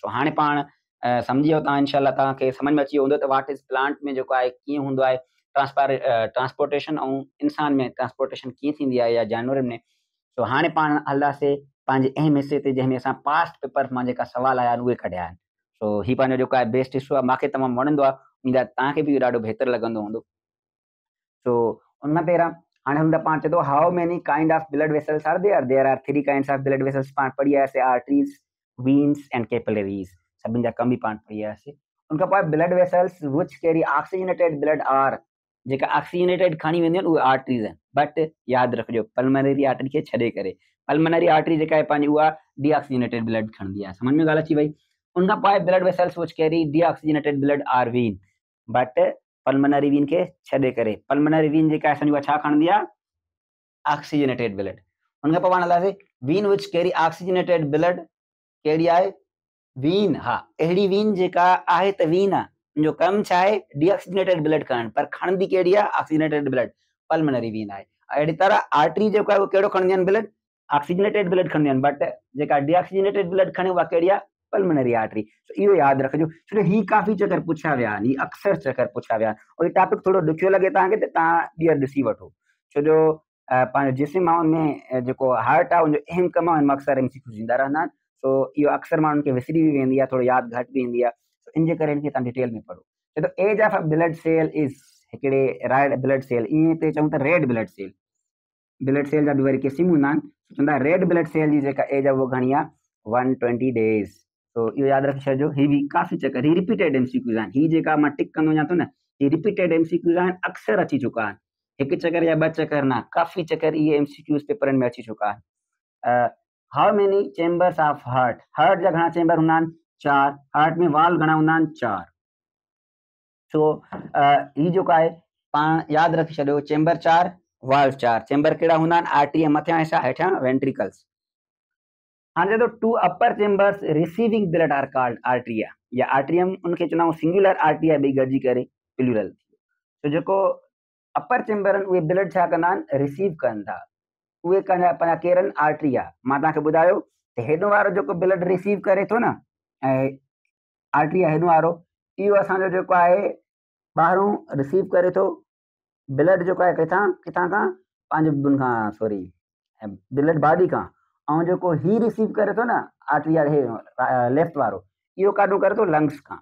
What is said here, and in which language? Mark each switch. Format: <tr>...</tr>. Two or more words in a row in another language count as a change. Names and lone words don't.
<sd>सो हाणे पाण सम्झी वियो तव्हां, इनशाला तव्हांखे सम्झ में अची वियो हूंदो त</sd> <en>what is plant</en> <sd>में जेको आहे कीअं हूंदो आहे ट्रांसपोर्टेशन, ऐं इंसान में ट्रांसपोर्टेशन कीअं थींदी आहे या जानवरनि में। सो हाणे पाण हलंदासीं पंहिंजे अहम हिसे ते, जंहिंमें असां</sd> <en>past paper</en> <sd>मां जेका सवाल आया आहिनि उहे कढिया आहिनि। सो हीउ पंहिंजो जेको आहे बेस्ट हिसो आहे, मूंखे तमामु वणंदो आहे, उमेद आहे तव्हांखे बि इहो ॾाढो बहितरु लॻंदो हूंदो। सो उन पहिरां हाणे हुन पाण चए थो,</sd> <en>how many kind of blood vessels are there? there are 3 kinds of blood vessels.</en> <sd>पाण पढ़ी आयासीं,</sd> <en>arteries, veins and capillaries,</en> <sd>सभिनि जा कम बि पाण पढ़ी आयासीं। उनखां पोइ</sd> <en>blood vessels which carry oxygenated blood are,</en> <sd>जेका ऑक्सीजनेटेड खणी वेंदियूं आहिनि उहे आर्टरीज आहिनि। बट यादि रखिजो,</sd> <en>pulmonary artery</en> <sd>खे छॾे करे,</sd> <en>pulmonary artery</en> <sd>जेका आहे पंहिंजी उहा</sd> <en>deoxygenated blood</en> <sd>खणंदी आहे। समझ में ॻाल्हि अची वई? उनखां पोइ</sd> <en>blood vessels which carry deoxygenated blood are vein,</en> <sd>बट</sd> <en>pulmonary vein</en> <sd>खे छॾे करे</sd> <en>pulmonary vein</en> <sd>जेका आहे असांजी उहा छा खणंदी आहे,</sd> <en>oxygenated blood.</en> <sd>उनखां पोइ पाण हलासीं</sd> <en>vein which carry oxygenated blood,</en> <sd>कहिड़ी आहे, वीन। हा, अहिड़ी वीन जेका आहे त वीन आहे, उनजो कमु छा आहे,</sd> <en>deoxygenated blood</en> <sd>खणणु, पर खणंदी कहिड़ी आहे,</sd> <en>oxygenated blood, pulmonary vein</en> <sd>आहे। अहिड़ी तरह आर्टरी जेको आहे उहो कहिड़ो खणंदियूं आहिनि ब्लड,</sd> <en>oxygenated blood</en> <sd>खणंदियूं आहिनि, बट जेका</sd> <en>deoxygenated blood</en> <sd>खणे उहा कहिड़ी आहे,</sd> <en>pulmonary artery.</en> <sd>इहो यादि रखिजो, छो ही काफ़ी चकर पुछिया विया आहिनि, ही अक्सर चकर पुछिया विया आहिनि, और हीउ टॉपिक थोरो ॾुखियो लॻे तव्हांखे त तव्हां ॿीहर ॾिसी वठो, छो जो पंहिंजो जिस्म आहे उनमें जेको हार्ट आहे उनजो अहम कमु आहे, हुन में अक्सर MCQ ईंदा रहंदा आहिनि। सो इहो अक्सर माण्हुनि खे विसरी बि वेंदी आहे, थोरो यादि घटि बि ईंदी आहे, इन जे करे हिनखे तव्हां डिटेल में पढ़ो। छो त</sd> <en>age of a blood cell is</en> <sd>हिकिड़े</sd> <en>red blood cell,</en> <sd>ईअं ते चऊं त</sd> <en>red blood cell, blood cell</en> <sd>जा बि वरी क़िस्मूं हूंदा आहिनि। चवंदा</sd> <en>red blood cell</en> <sd>जी जेका एज आहे उहा घणी आहे, 120 डेज़। तो इहो यादि रखी छॾिजो, हीअ बि काफ़ी चकर, हीअ</sd> <en>repeated MCQs</en> <sd>आहिनि, हीअ जेका मां टिक कंदो वञा थो न, हीअ</sd> <en>repeated MCQs</en> <sd>आहिनि, अक्सर अची चुका आहिनि, हिकु चकर या ॿ चकर न, काफ़ी चकर इहे MCQs पेपरनि में अची चुका आहिनि।</sd> <en>how many chambers of heart,</en> <sd>हार्ट जा घणा चेंबर हूंदा आहिनि, 4। हार्ट में वाल्व घणा हूंदा आहिनि, 4। सो हीअ जेको आहे पाण यादि रखी छॾियो, चेंबर 4, वाल्व 4। चेंबर कहिड़ा हूंदा आहिनि, आर्टरी मथियां हिसा, हेठां वेंट्रिकल्स। हाणे चए थो</sd> <en>two upper chambers receiving blood are called atria,</en> <sd>या आर्ट्रियम उनखे चवंदा आहियूं</sd> <en>singular atria,</en> <sd>ॿई गॾिजी करे प्लूरल। तो जेको</sd> <en>upper chamber</en> <sd>आहिनि उहे ब्लड छा कंदा आहिनि, रिसीव कनि था, उहे पंहिंजा केरु आहिनि, आर्टरिया। मां तव्हांखे ॿुधायो त हेॾो वारो जेको</sd> <en>blood receive</en> <sd>करे थो न, ऐं आर्टरिया हेॾो वारो, इहो असांजो जेको आहे ॿाहिरों रिसीव करे थो ब्लड जेको आहे किथां किथां खां, पंहिंजे खां</sd> <en>sorry blood body</en> <sd>खां, ऐं जेको ही रिसीव करे थो न आर्टरी हे लेफ्ट वारो, इहो काॾों करे थो लंग्स खां।</sd>